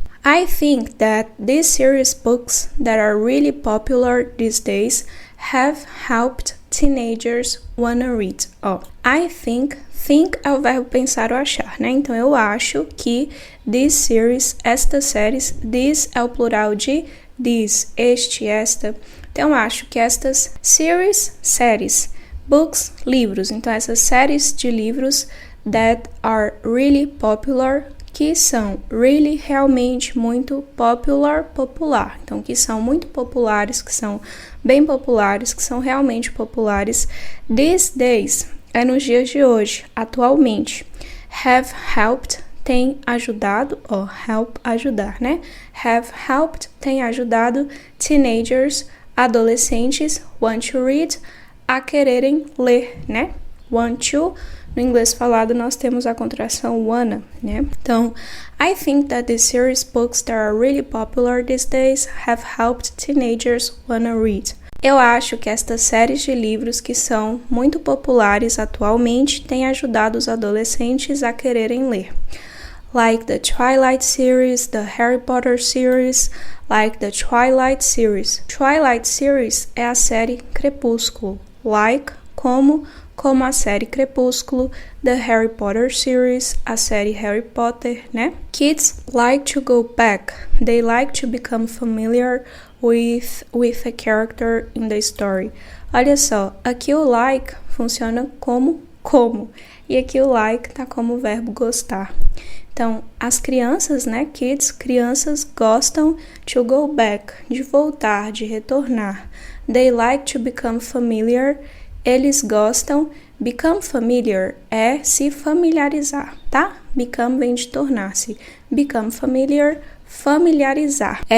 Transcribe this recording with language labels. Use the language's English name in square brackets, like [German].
[English] I think that these series books that are really popular these days have helped teenagers wanna read. I think [Portuguese] é o verbo pensar ou achar, né? Então, eu acho que [English] these series, [Portuguese] estas séries, this é o plural de this, este, esta. Então, eu acho que estas séries, books, livros. Então, essas séries de livros [English] that are really popular, [Portuguese] que são really, realmente, muito popular. Então, que são muito populares, que são bem populares, que são realmente populares. [English] These days [Portuguese] é nos dias de hoje, atualmente. [English] Have helped [Portuguese] tem ajudado, help, ajudar, né? [English] Have helped [Portuguese] tem ajudado teenagers, adolescentes, [English] want to read, [Portuguese] a quererem ler, né? Want to, no inglês falado nós temos a contração wanna, né? Então, [English] I think that the series books that are really popular these days have helped teenagers wanna read. [Portuguese] Eu acho que estas séries de livros que são muito populares atualmente têm ajudado os adolescentes a quererem ler. [English] Like the Twilight series, the Harry Potter series, like the Twilight series. [Portuguese] Twilight series é a série Crepúsculo. Like, como a série Crepúsculo, [English] the Harry Potter series, [Portuguese] a série Harry Potter, né? [English] Kids like to go back. They like to become familiar with a character in the story. [Portuguese] Olha só, aqui o like funciona como, e aqui o like tá como o verbo gostar. Então, as crianças, né, kids, crianças gostam [English] to go back, [Portuguese] de voltar, de retornar. [English] They like to become familiar. [Portuguese] Eles gostam, [English] become familiar [Portuguese] é se familiarizar, tá? Become vem de tornar-se. Become familiar, familiarizar.